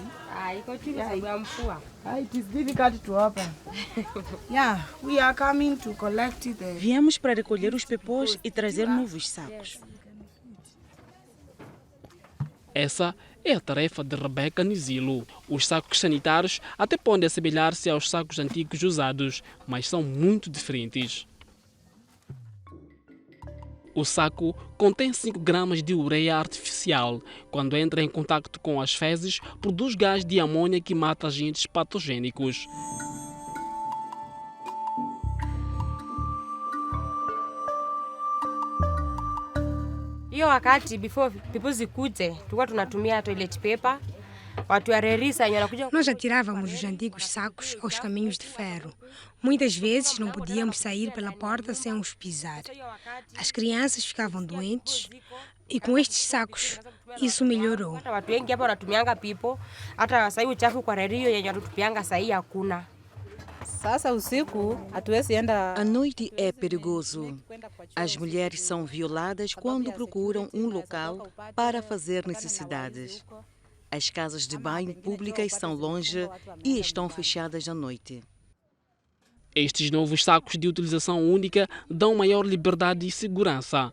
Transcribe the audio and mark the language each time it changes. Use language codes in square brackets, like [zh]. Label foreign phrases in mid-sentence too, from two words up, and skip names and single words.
[sw] Iko chini sababu ya mvua. [en] It is difficult to open. Yeah, we are coming to collect the... [pt] Viemos para recolher os pepôs e trazer novos sacos. Essa é a tarefa de Rebeca Nizilo. Os sacos sanitários até podem assemelhar-se aos sacos antigos usados, mas são muito diferentes. O saco contém 5 gramas de ureia artificial. Quando entra em contato com as fezes, produz gás de amônia que mata agentes patogênicos. [sw] Hiyo wakati [en] before people [sw] zikuje, tulikuwa tunatumia [en] toilet paper. [sw] Watu wa Rerissa wanakuja. [pt] Nós atirávamos os antigos sacos aos caminhos de ferro. Muitas vezes não podíamos sair pela porta sem os pisar. As crianças ficavam doentes e com estes sacos isso melhorou. [sw] Watu wengi hapa wanatumianga pipo, hata sasa uchafu kwa Rerio yenye wanatupianga sasa hakuna. Sasa usiku hatuwezi enda. [pt] A noite é perigoso. As mulheres são violadas quando procuram um local para fazer necessidades. As casas de banho públicas são longe e estão fechadas à noite. Estes novos sacos de utilização única dão maior liberdade e segurança.